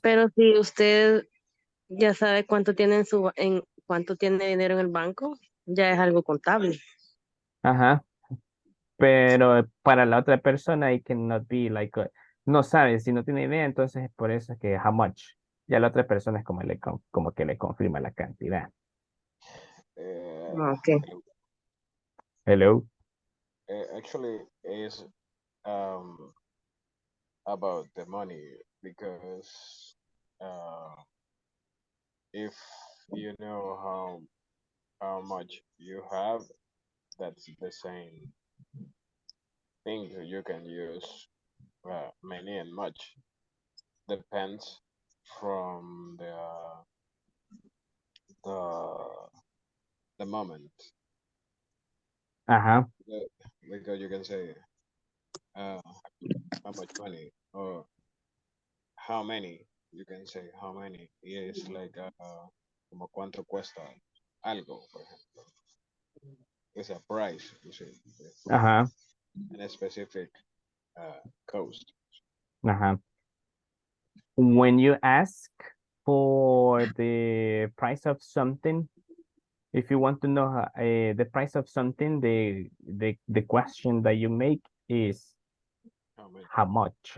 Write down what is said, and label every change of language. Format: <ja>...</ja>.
<es>pero si usted ya sabe cuánto tiene cuánto tiene dinero en el banco, ya es algo contable. Pero para la otra persona,</es> <en>it cannot be like,</en> <es>no sabe, si no tiene idea, entonces es por eso que how much. Ya la otra persona es como que le confirma la cantidad.</es> <en>Okay. Hello. Actually, is about the money because if you know how much you have, that's the same thing you can use many and much. Depends from the moment. Because you can say how much money or how many. You can say how many. It's like</en> <es>como cuánto cuesta algo, por ejemplo.</es> <en>It's a price, you see, and a specific cost. When you ask for the price of something, if you want to know the price of something, the question that you make is how much.</en>